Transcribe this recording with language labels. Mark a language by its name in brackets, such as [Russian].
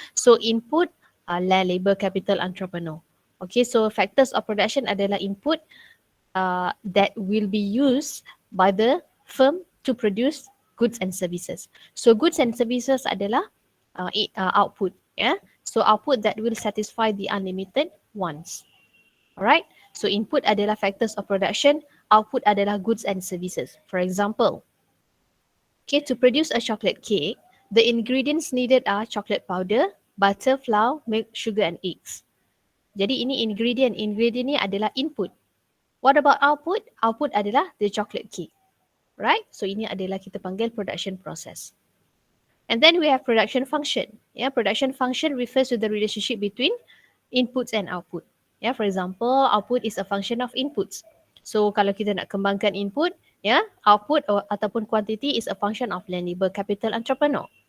[English] So input, land, labor, capital, entrepreneur. Okay, so factors of production adalah input that will be used by the firm to produce goods and services. So goods and services adalah output. Yeah. So output that will satisfy the unlimited wants. Alright. So input adalah factors of production, output adalah goods and services. For example, okay, to produce a chocolate cake, the ingredients needed are chocolate powder, butter, flour, milk, sugar and eggs. [Malay] Jadi ini ingredient. Ingredient ni adalah [English] input. What about output? Output adalah the chocolate cake. Right? [Malay] So ini adalah kita panggil production process. [English] And then we have production function. Yeah, production function refers to the relationship between inputs and output. Yeah, for example, output is a function of inputs. So [Malay] kalau kita nak kembangkan [English] input, yeah, output ataupun quantity is a function of land, labor, capital, entrepreneur.